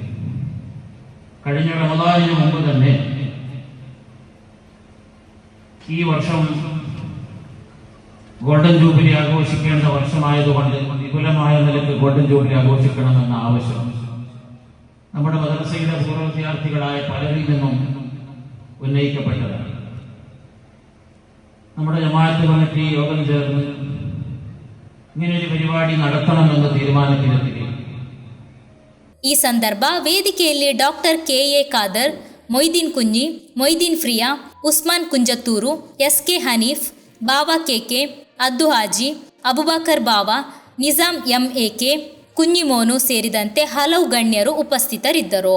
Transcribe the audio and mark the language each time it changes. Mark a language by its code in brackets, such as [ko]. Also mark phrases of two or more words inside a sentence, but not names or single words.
[ml] കഴിഞ്ഞ റമദാനിന് മുമ്പ് തന്നെ ഈ വർഷം ഗോൾഡൻ ജൂബിലി ആഘോഷിക്കേണ്ട വർഷമായതുകൊണ്ട് വിപുലമായ നിലയ്ക്ക് ഗോൾഡൻ ജൂബിലി ആഘോഷിക്കണമെന്ന ആവശ്യം നമ്മുടെ മദ്രസയുടെ പൂർവ്വ വിദ്യാർത്ഥികളായ പലരിൽ നിന്നും ഉന്നയിക്കപ്പെട്ടതാണ്. നമ്മുടെ ജമാഅത്ത് കമ്മിറ്റി യോഗം ചേർന്ന് ഇങ്ങനെയൊരു പരിപാടി നടത്തണമെന്ന് തീരുമാനത്തിലെത്തുകയും [kn] ಈ ಸಂದರ್ಭ ವೇದಿಕೆಯಲ್ಲಿ ಡಾಕ್ಟರ್ ಕೆ.ಎ. ಖಾದರ್, ಮೊಯ್ದೀನ್ ಕುಂಜಿ, ಮೊಯ್ದೀನ್ ಫ್ರಿಯಾ, ಉಸ್ಮಾನ್ ಕುಂಜತ್ತೂರು, ಎಸ್.ಕೆ. ಹನೀಫ್, ಬಾವಾ ಕೆ.ಕೆ, ಅದ್ದು ಹಾಜಿ, ಅಬುಬಕರ್ ಬಾವಾ, ನಿಜಾಂ ಎಂ.ಎ.ಕೆ, ಕುഞ്ഞിಮೋನು ಸೇರಿದಂತೆ ಹಲವು ಗಣ್ಯರು ಉಪಸ್ಥಿತರಿದ್ದರು.